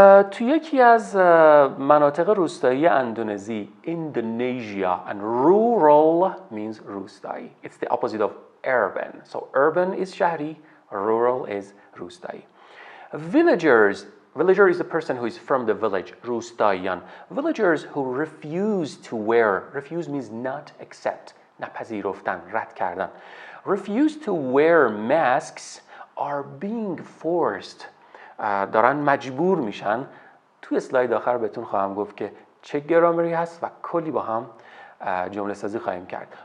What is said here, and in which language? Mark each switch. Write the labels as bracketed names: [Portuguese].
[Persian] تو یکی از مناطق روستایی اندونزی، [English] Indonesia, and rural means [Persian] روستایی. [English] It's the opposite of urban. So urban is شهری, rural is روستایی. Villager is the person who is from the village, روستاییان. Villagers who refuse to wear, refuse means not accept, [Persian] نپذیرفتن، رد کردن. [English] Refuse to wear masks are being forced. [Persian] دارن مجبور میشن. توی اسلاید آخر بهتون خواهم گفت که چه گرامری هست و کلی با هم جمله سازی خواهیم کرد.